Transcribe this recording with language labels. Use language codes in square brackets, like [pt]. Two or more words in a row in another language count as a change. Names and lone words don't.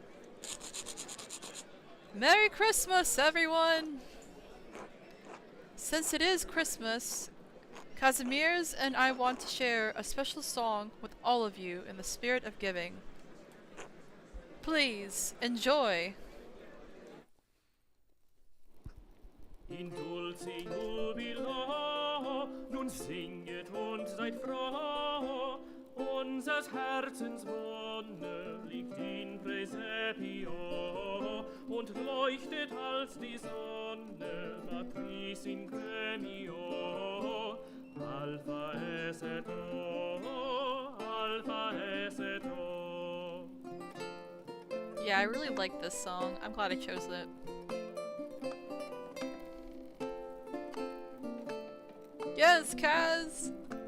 [en] Merry Christmas, everyone! Since it is Christmas, Casimir's and I want to share a special song with all of you in the spirit of giving. Please, enjoy! [la] In dulce jubilo, [de] nun singet und seid froh, unsers Herzens Wonne liegt [la] in Praesepio, [de] und leuchtet als die Sonne, [la] Matris in Gremio, Alpha es et O, Alpha es et O. [en] Yeah, I really like this song. I'm glad I chose it. Yes, Kaz!